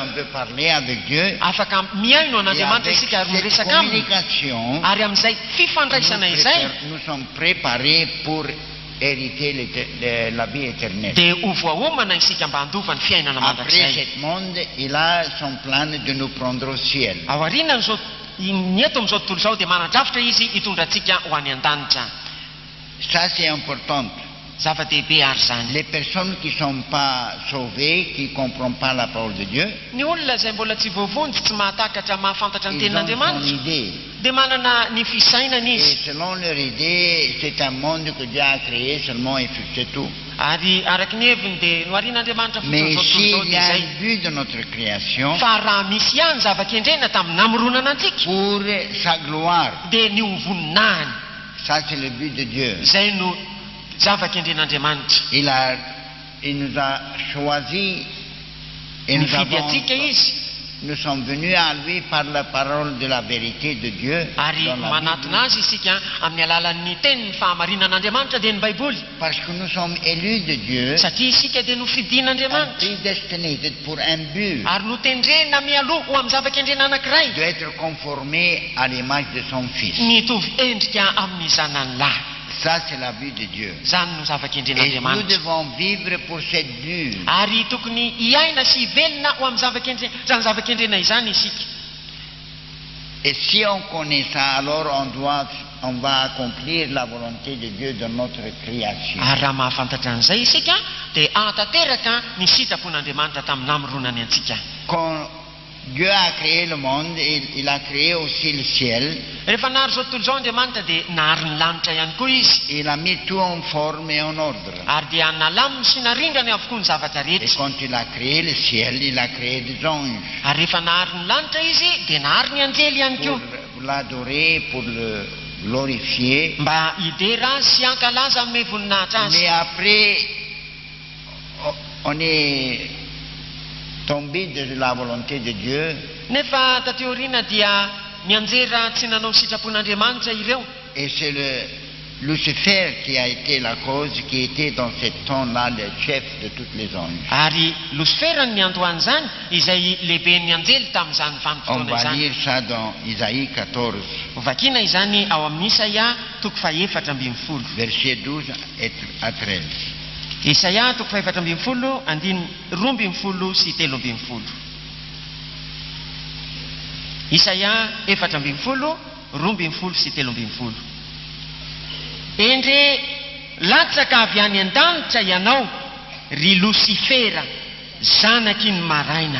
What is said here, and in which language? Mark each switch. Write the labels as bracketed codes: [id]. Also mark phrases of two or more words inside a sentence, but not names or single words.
[fr] on peut parler avec Dieu. [mg] afaka miaino [fr] Et [mg] an'Andriamanitra [fr] avec [mg] isika ary [fr] cette [mg] miresaka aminy. [fr] communication, [mg] Ary amin'izay fifandraisana izay [fr] nous sommes préparés pour hériter la vie éternelle. [mg] dia ho voaomana isika mba handova ny fiainana [fr] Après [mg] mandrakizay. [fr] ce monde, il a son plan de nous prendre au ciel. [mg] Ao aoriana n'izao ny eto amin'izao tontolo izao dia manadrafitra izy hitondra antsika ho any an-danitra. [fr] Ça, c'est important. [mg] Zava-dehibe ary zany. [fr] Les personnes qui ne sont pas sauvées, qui ne comprennent pas la parole de Dieu, [mg] Ny olona izay mbola tsy voavonjy, tsy mahatakatra mahafantatra ny [fr] ils ont son [mg] tenin'Andriamanitra [fr] idée. [mg] dia manana ny fisainana [fr] Et [mg] izy. [fr] selon leur idée, c'est un monde que Dieu a créé seulement et c'est tout. [mg] Ary araky ny heviny dia noharian'Andriamanitra [fr] Mais [mg] fotoana [fr] s'il [mg] izao [fr] y a [mg] izay. [fr] un but de notre création, [mg] Fa raha misy ihany zava-kendrena tamin'ny namoronana antsika [fr] pour sa gloire, [mg] dia ny hovoninahiny. [fr] ça c'est le but de Dieu. [mg] Izay no zava-kendren'Andriamanitra. [fr] Il nous a choisis et [mg] Nifidy antsika izy [fr] nous sommes venus à lui par la parole de la vérité de Dieu. [mg] ary [fr] dans la [mg] manatona azy isika amin'ny alalan'ny tenyny fahamarinan'Andriamanitra dia ny baiboly, [fr] Parce que nous sommes élus de Dieu, [mg] satria isika dia nofidin'Andriamanitra [fr] prédestinés pour un but, [mg] ary notendrena mialoha ho amin'ny zava-kendrena anankiray, [fr] d'être conformés à l'image de son Fils. [mg] nitovy endrika amin'ny zananylahy. [fr] Ça, c'est la vue de Dieu. [mg] Zany no [fr] Et nous [mg] zava-kendren'Andriamanitra. [fr] devons vivre pour cette vue. [mg] Ary tokony hiaina sy hivelona ho amin'ny zany zava-kendrena izany isika. [fr] Et si on connaît ça, alors on va accomplir la volonté de Dieu dans notre création. [mg] Ary raha mahafantatra an'izay isika dia ahatateraka ny sitrapon'Andriamanitra tamin'ny namoronany antsika. [fr] Quand Dieu a créé le monde, il a créé aussi le ciel. [mg] Rehefa nahary zao tontolo izao Andriamanitra dia nahary ny lanitra ihany koa izy. [fr] Il a mis tout en forme et en ordre. [mg] Ary dia nalaminy sy narindrany avokoa ny zavatra [fr] Et [mg] rehetra. [fr] quand il a créé le ciel, il a créé des anges [mg] Ary rehefa nahary ny lanitra izy dia nahary ny anjely ihany koa [fr] pour l'adorer, pour le glorifier. [mg] mba hidera sy hankalaza amin'ny voninahitra azy. [fr] Mais après, on est tombé de la volonté de Dieu [mg] Nefa taty aoriana dia nianjera tsy nanao sitrapon'Andriamanitra ireo. [fr] et c'est Lucifer qui a été la cause, qui était dans ce temps-là le chef de tous les anges. [mg] Ary Lucifer ny andohany zany izay lehiben'ny anjely tamin'izany [fr] On [mg] vanim-potoana [fr] va [mg] izany. [fr] lire ça dans Isaïe 14, [mg] Vakina izany ao amin'ny Isaia toko faha-efatra ambin'ny folo. [fr] versets 12 à 13. [mg] Isaia toko faha-efatra ambin'ny folo, roa ambin'ny folo sy telo ambin'ny folo. Isaia efatra ambin'ny folo, roa ambin'ny folo sy telo ambin'ny folo. Endre latsaka avy any an-danitra ianao, ry Lucifera, zanaky ny maraina.